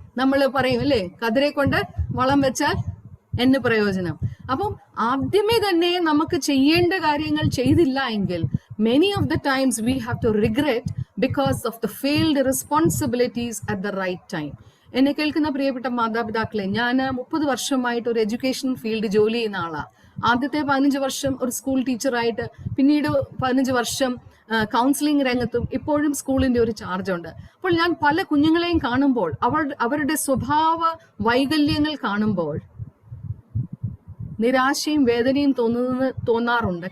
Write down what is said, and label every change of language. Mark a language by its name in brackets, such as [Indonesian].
[Malayalam] നമ്മൾ പറയും അല്ലേ, കതിരെ കൊണ്ട് വളം വെച്ചാൽ എന്ന് പ്രയോജനം. അപ്പം ആദ്യമേ തന്നെ നമുക്ക് ചെയ്യേണ്ട കാര്യങ്ങൾ ചെയ്തില്ല എങ്കിൽ [English] many of the times we have to regret because of the failed responsibilities at the right time. [Malayalam] എന്നെ കേൾക്കുന്ന പ്രിയപ്പെട്ട മാതാപിതാക്കളെ, ഞാൻ 30 വർഷമായിട്ട് ഒരു എഡ്യൂക്കേഷൻ ഫീൽഡ് ജോലി ചെയ്യുന്ന ആളാണ്. ആദ്യത്തെ 15 വർഷം ഒരു സ്കൂൾ ടീച്ചറായിട്ട്, പിന്നീട് 15 വർഷം കൗൺസിലിംഗ് രംഗത്തും ഇപ്പോഴും സ്കൂളിന്റെ ഒരു ചാർജ് ഉണ്ട്. അപ്പോൾ ഞാൻ പല കുഞ്ഞുങ്ങളെയും കാണുമ്പോൾ അവരുടെ സ്വഭാവ വൈകല്യങ്ങൾ കാണുമ്പോൾ നിരാശയും വേദനയും തോന്നാറുണ്ട്.